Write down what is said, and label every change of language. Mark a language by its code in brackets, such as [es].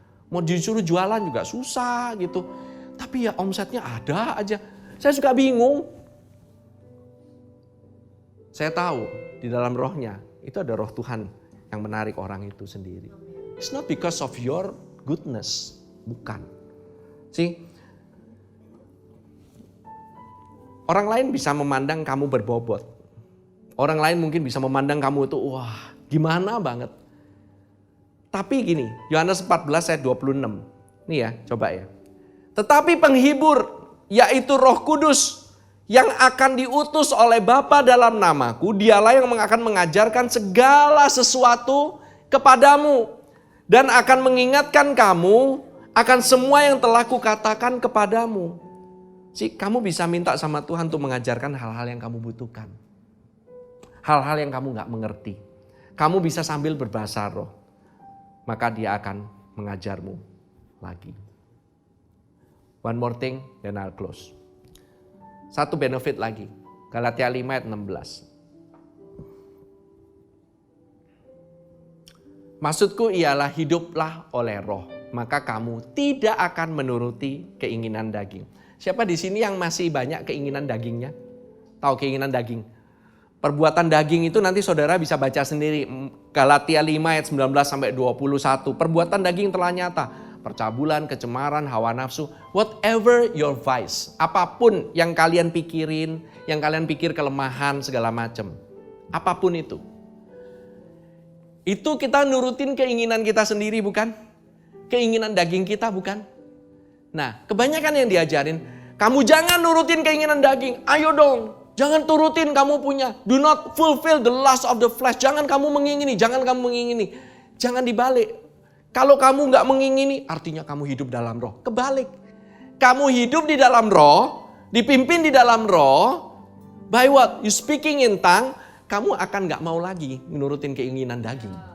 [id] Mau disuruh jualan juga susah gitu. Tapi ya omsetnya ada aja. Saya suka bingung. Saya tahu di dalam rohnya itu ada roh Tuhan yang menarik orang itu sendiri. [en] It's not because of your goodness, [id] bukan. [en] See? [id] Orang lain bisa memandang kamu berbobot. Orang lain mungkin bisa memandang kamu itu, wah gimana banget. Tapi gini, Yohanes 14 ayat 26. Nih ya, coba ya. Tetapi penghibur, yaitu Roh Kudus, yang akan diutus oleh Bapa dalam namaku, dialah yang akan mengajarkan segala sesuatu kepadamu. Dan akan mengingatkan kamu akan semua yang telah kukatakan kepadamu. Kamu bisa minta sama Tuhan untuk mengajarkan hal-hal yang kamu butuhkan. Hal-hal yang kamu gak mengerti. Kamu bisa sambil berbahasa roh. Maka dia akan mengajarmu lagi. [en] One more thing, then I'll close. [id] Satu benefit lagi. Galatia 5 ayat 16. Maksudku ialah hiduplah oleh roh. Maka kamu tidak akan menuruti keinginan daging. Siapa di sini yang masih banyak keinginan dagingnya? Tahu keinginan daging? Perbuatan daging itu nanti saudara bisa baca sendiri. Galatia 5 ayat 19 sampai 21. Perbuatan daging telah nyata. Percabulan, kecemaran, hawa nafsu. [en] Whatever your vice. [id] Apapun yang kalian pikirin, yang kalian pikir kelemahan segala macam. Apapun itu. Itu kita nurutin keinginan kita sendiri bukan? Keinginan daging kita bukan? Nah, kebanyakan yang diajarin, kamu jangan nurutin keinginan daging. Ayo dong, jangan turutin kamu punya. [en] Do not fulfill the lust of the flesh. [id] Jangan kamu mengingini, jangan kamu mengingini. Jangan dibalik. Kalau kamu nggak mengingini, artinya kamu hidup dalam roh. Kebalik. Kamu hidup di dalam roh, dipimpin di dalam roh. [en] By what? You speaking in tongue, [id] kamu akan nggak mau lagi menurutin keinginan daging.